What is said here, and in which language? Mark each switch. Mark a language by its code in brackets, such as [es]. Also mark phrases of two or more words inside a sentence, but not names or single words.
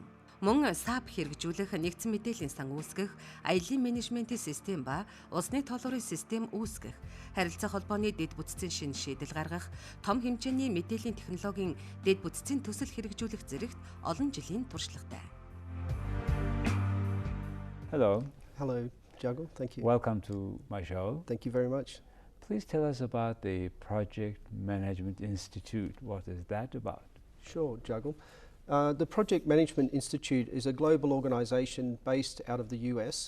[mn] Мөн САП хэрэгжүүлэх, нэгдсэн мэдээллийн сан үүсгэх, аяллийн менежментийн систем ба усны тоолрын систем үүсгэх, харилцаа холбооны дэд бүтцийн шинэ шийдэл гаргах, том хэмжээний мэдээллийн технологийн дэд бүтцийн төсөл хэрэгжүүлэх зэрэгт олон жилийн туршлагатай. [en] Hello. Hello, Jagal. Thank you. Welcome to my show. Thank you very much. Please tell us about the Project Management Institute. What is that about? Sure, Jagal. The Project Management Institute is a global organisation based out of the US.